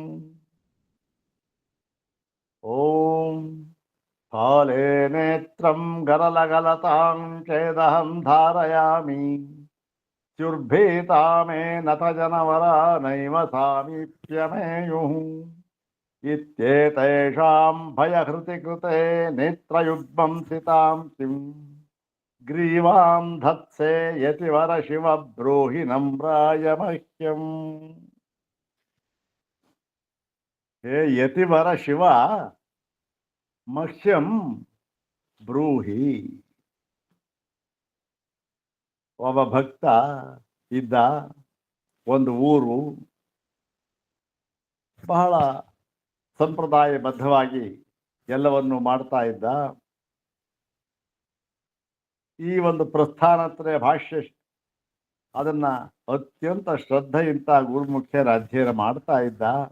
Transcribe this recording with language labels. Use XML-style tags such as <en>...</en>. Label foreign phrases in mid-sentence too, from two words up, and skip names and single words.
<sa>ಓಂ ಫಾಲೆ ನೇತ್ರಂ ಗರಲಗಲತಾಂ ಛೇದಹಂ ಧಾರಯಾಮಿ ಚುರ್ಭೀತಾ ಮೇ ನತ ಜನವರ ನೈವ ಸಾಮೀಪ್ಯಮೇಯುಃ ಇತ್ಯೇತೇಷಾಂ ಭಯಹೃತಿ ಕೃತೆ ನೇತ್ರಯುಗ್ಮಂ ಸಿತಾಂ ಕಿಂ ಗ್ರೀವಾಂ ಧತ್ಸೆ ಯತಿವರ ಶಿವ ಬ್ರೂಹಿ ನಮ್ರಾಯ ಮಹ್ಯಂ. ಹೇ ಯತಿವರ ಶಿವ ಮಹ್ಯಂ ಬ್ರೂಹಿ.</sa> <kn>ಒಬ್ಬ ಭಕ್ತ ಇದ್ದ, ಒಂದು ಊರು, ಬಹಳ ಸಂಪ್ರದಾಯಬದ್ಧವಾಗಿ ಎಲ್ಲವನ್ನು ಮಾಡ್ತಾ ಇದ್ದ. ಈ ಒಂದು ಪ್ರಸ್ಥಾನತ್ರಯ ಭಾಷ್ಯ ಅದನ್ನ ಅತ್ಯಂತ ಶ್ರದ್ಧೆಯಿಂದ ಗುರುಮುಖ್ಯರ ಅಧ್ಯಯನ ಮಾಡ್ತಾ ಇದ್ದ.</kn>